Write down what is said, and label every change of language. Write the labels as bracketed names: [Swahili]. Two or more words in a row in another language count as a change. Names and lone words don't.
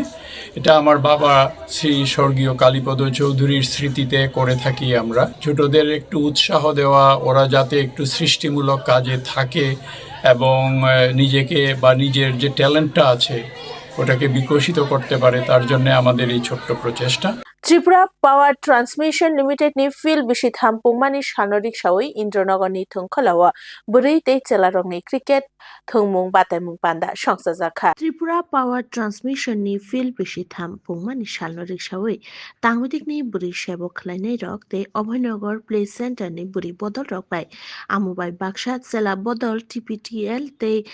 [Bangla] এটা আমার বাবা শ্রী স্বর্গীয় কালীপদ চৌধুরীর স্মৃতিতে করে থাকি আমরা। ছোটদের একটু উৎসাহ দেওয়া, ওরা যাতে একটু সৃষ্টিমূলক কাজে থাকে এবং নিজেকে বা নিজের যে ট্যালেন্টটা আছে ওটাকে বিকশিত করতে পারে, তার জন্য আমাদের এই ছোট্ট প্রচেষ্টা। [Kok Borok] Tripura Power Transmission Limited ni Phil Bishi Thampungmani Shanorik Shawi Indranagor ni Thungkhalawa Buri Te Chelarong ni Cricket Thungmung Batemung Panda Shangsazaka Tripura Power Transmission ni Phil Bishi Thampungmani Shanorik Shawi Tangmidik ni Buri Shebo Khlainai Rok Te Abhaynagor Play Center ni Buri Bodol Rok Bai Amubai Bakshat Sela Bodol TPTL Te